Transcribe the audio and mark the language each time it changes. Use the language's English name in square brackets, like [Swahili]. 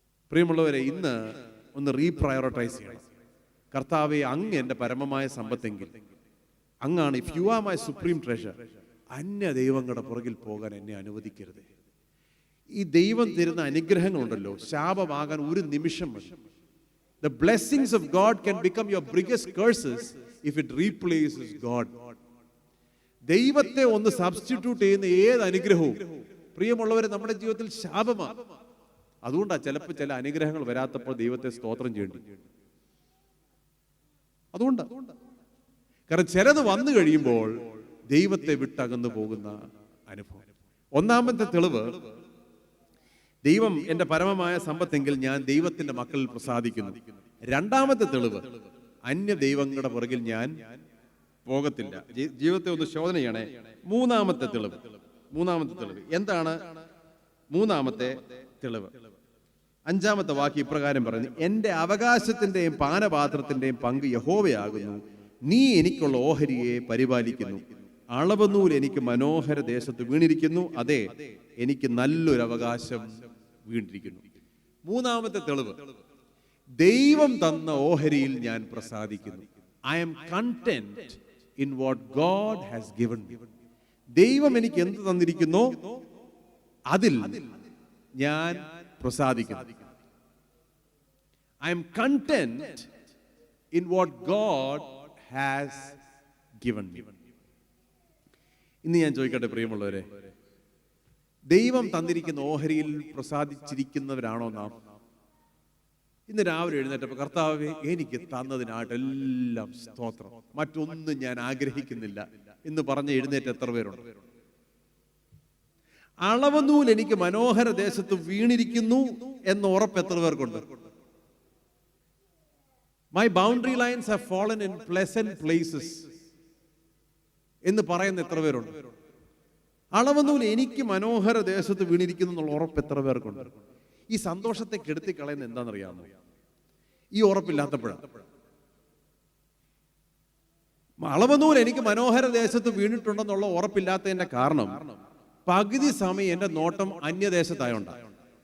[Malayalam] പ്രിയമുള്ളവരെ, ഇന്ന് ഒന്ന് റീപ്രയോറിറ്റൈസ് ചെയ്യണം. കർത്താവെ, അങ്ങ് എന്റെ പരമമായ സമ്പത്തെങ്കിൽ, അങ്ങാണ്, [English] if you are my supreme treasure, [Malayalam] അന്യ ദൈവങ്ങളുടെ പുറകിൽ പോകാൻ എന്നെ അനുവദിക്കരുത്. ഈ ദൈവം തരുന്ന അനുഗ്രഹങ്ങളുണ്ടല്ലോ, ശാപമാകാൻ ഒരു നിമിഷം മതി. [English] The blessings of God can become your biggest curses if it replaces God. [Malayalam] ദൈവത്തെ ഒന്ന് സബ്സ്റ്റിറ്റ്യൂട്ട് ചെയ്യുന്ന ഏത് അനുഗ്രഹവും പ്രിയമുള്ളവരെ നമ്മുടെ ജീവിതത്തിൽ ശാപമാണ്. അതുകൊണ്ടാണ് ചിലപ്പോൾ ചില അനുഗ്രഹങ്ങൾ വരാത്തപ്പോൾ ദൈവത്തെ സ്തോത്രം ചെയ്യേണ്ടി. അതുകൊണ്ടാണ്. കാരണം ചിലത് വന്നു കഴിയുമ്പോൾ ദൈവത്തെ വിട്ടകന്നു പോകുന്ന അനുഭവം. ഒന്നാമത്തെ തെളിവ്, ദൈവം എന്റെ പരമമായ സമ്പത്തെങ്കിൽ ഞാൻ ദൈവത്തിന്റെ മക്കളിൽ പ്രസാദിക്കുന്നു. രണ്ടാമത്തെ തെളിവ്, അന്യ ദൈവങ്ങളുടെ പുറകിൽ ഞാൻ പോകത്തില്ല. ജീവിതത്തെ ഒന്ന് ശോധന ചെയ്യണേ. മൂന്നാമത്തെ തെളിവ് എന്താണ്? മൂന്നാമത്തെ തെളിവ് 5-ാമത്തെ വാക്യം ഇപ്രകാരം പറയുന്നു, എന്റെ അവകാശത്തിന്റെയും പാനപാത്രത്തിന്റെയും പങ്ക് യഹോവയാകുന്നു. നീ എനിക്കുള്ള ഓഹരിയെ പരിപാലിക്കുന്നു. അളവുനൂൽ എനിക്ക് മനോഹര ദേശത്ത് വീണിരിക്കുന്നു. അതെ, എനിക്ക് നല്ലൊരു അവകാശം വീണിരിക്കുന്നു. മൂന്നാമത്തെ തെളിവ്, ദൈവം തന്ന ഓഹരിയിൽ ഞാൻ പ്രസാദിക്കുന്നു. [English] I am content in what God has given me. [Malayalam] ദൈവം എനിക്ക് എന്ത് തന്നിരിക്കുന്നോ അതിൽ ഞാൻ പ്രസാദിക്കുന്നു. [English] I am content in what God has given me. [Malayalam] ഇന്ന് ഞാൻ ചോദിക്കട്ടെ പ്രിയമുള്ളവരെ, ദൈവം തന്നിരിക്കുന്ന ഓഹരിയിൽ പ്രസാദിച്ചിരിക്കുന്നവരാണോ നാം? ഇന്ന് രാവിലെ എഴുന്നേറ്റപ്പോൾ കർത്താവേ എനിക്ക് തന്നതിനായിട്ടെല്ലാം സ്തോത്രം, മറ്റൊന്നും ഞാൻ ആഗ്രഹിക്കുന്നില്ല എന്ന് പറഞ്ഞ് എഴുന്നേറ്റ് എത്ര പേരുണ്ട്? അളവനൂൽ എനിക്ക് മനോഹര ദേശത്ത് വീണിരിക്കുന്നു എന്ന ഉറപ്പ് എത്ര പേർക്കുണ്ട്? [English] My boundary lines have fallen in pleasant places [Malayalam] എന്ന് പറയുന്ന എത്ര പേരുണ്ട്? അളവനൂൽ എനിക്ക് മനോഹര ദേശത്ത് വീണിരിക്കുന്നു എന്നുള്ള ഉറപ്പ് എത്ര പേർക്കുണ്ട്? ഈ സന്തോഷത്തെ കെടുത്തി കളയുന്ന എന്താണെന്നറിയാമോ? ഈ ഉറപ്പില്ലാത്തപ്പോഴാണ്. അളവനൂൽ എനിക്ക് മനോഹര ദേശത്ത് വീണിട്ടുണ്ടെന്നുള്ള ഉറപ്പില്ലാത്തതിന്റെ കാരണം പകുതി സമയം എന്റെ നോട്ടം അന്യദേശത്തായോണ്ടാണ്.